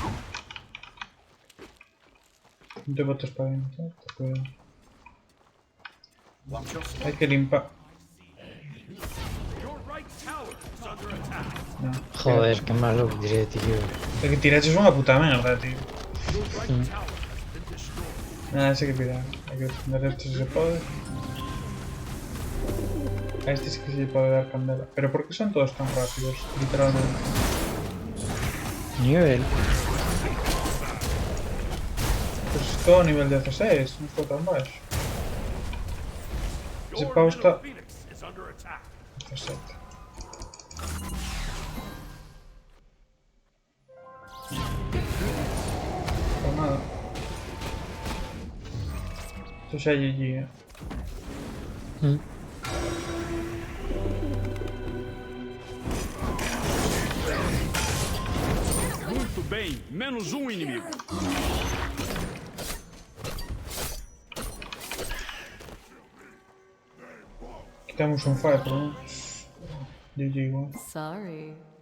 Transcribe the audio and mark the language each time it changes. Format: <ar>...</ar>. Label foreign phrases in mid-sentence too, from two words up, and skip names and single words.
<es>No te botes para adentro, cuidado.</es> <en>Watch your step.</en> <es>Hay que limpiar.</es> <en>Your right tower is under attack.</en> <es>No. Joder, qué malo que diré, tío. El que tiraches es una puta mierda, tío.</es> <en>Your right tower has been destroyed.</en> <es>Nada, ese hay que tirar. Hay que defender esto si se puede. A este sí que se le puede dar candela. Pero ¿por qué son todos tan rápidos? Literalmente. Nivel. Pues es todo nivel 16, no está tan bajo. Ese</es> <en>Your</en> <es>pavo</es> <en>middle</en> <es>está...</es> <en>phoenix is under attack.</en> <es>17. Pues nada. Esto ya GG, Mm.</es> <pt>Muito bem, menos um inimigo.</pt> <es>Quitamos un fire por lo menos. GG igual. Sorry.</es>